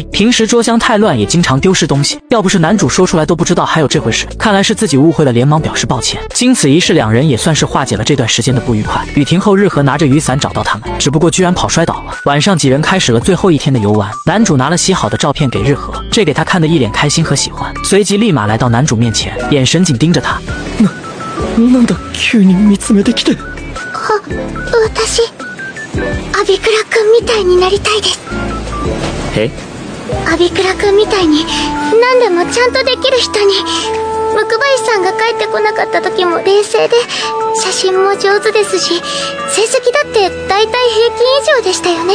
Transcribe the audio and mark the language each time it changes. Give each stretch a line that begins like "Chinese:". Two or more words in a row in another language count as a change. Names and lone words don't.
Chinese: 平时桌厢太乱，也经常丢失东西，要不是男主说出来都不知道还有这回事，看来是自己误会了，连忙表示抱歉。经此一事，两人也算是化解了这段时间的不愉快。雨停后，日和拿着雨伞找到他们，只不过居然跑摔倒了。晚上几人开始了最后一天的游玩，男主拿了洗好的照片给日和，这给他看得一脸开心和喜欢，随即立马来到男主面前，眼神紧盯着他。
Japanese: なんだ急に見つめてきて。私アビクラ君みたいになりたいです。え？アビクラ君みたいに何でもちゃんとできる人に。ムクバイさんが帰ってこなかった時も冷静で、写真も上手ですし、成績だって大体平均以上でしたよね。